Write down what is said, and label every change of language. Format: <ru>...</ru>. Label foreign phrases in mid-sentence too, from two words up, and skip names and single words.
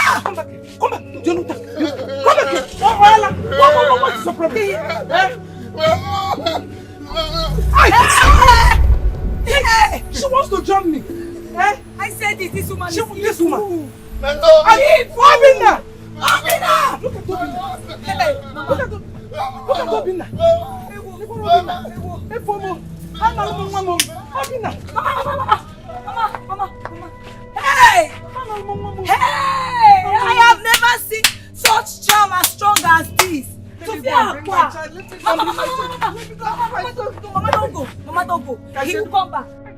<en>Come back here. Come back. Come back here. What is your problem? She wants to jump me. I said this woman This woman. My love. Obina! Obina! Look at Obina. Obina. Mama. Hey! Hey! I have never seen such charm as strong as this. Mama, don't go. He will come back.</en>